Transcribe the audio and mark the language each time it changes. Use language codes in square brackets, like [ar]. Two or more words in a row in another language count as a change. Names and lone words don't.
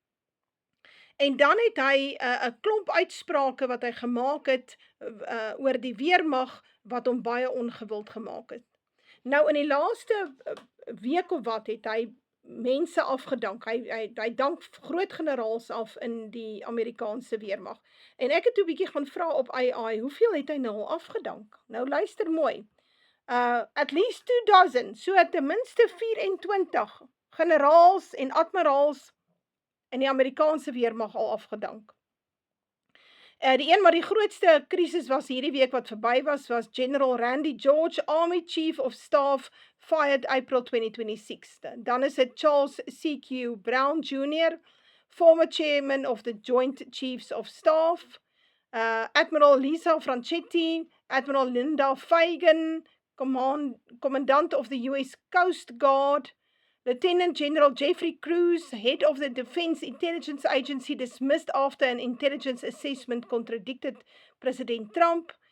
[af] En dan het hy 'n klomp uitsprake wat hy gemaak het oor die weermag wat hom baie ongewild gemaak het. Nou in die laaste week of wat het hy mense afgedank. Hy dank groot generaals af in die Amerikaanse weermag. En ek het toe 'n bietjie gaan vra op AI, hoeveel het hy nou al afgedank? Nou luister mooi. [en] At least 2 dozen, [af] so ten minste 24 generaals en admiraals in die Amerikaanse weermag al afgedank. Die een wat die grootste krisis was hierdie week wat verby was General Randy George, [en] Army Chief of Staff, fired April 2026. [af] Dan is dit Charles C.Q. [en] Brown Jr., former chairman of the Joint Chiefs of Staff, Admiral Lisa Franchetti, Admiral Linda Fagan, Commandant of the U.S. Coast Guard, Lieutenant General Jeffrey Cruz, head of the Defense Intelligence Agency, dismissed after an intelligence assessment contradicted President Trump.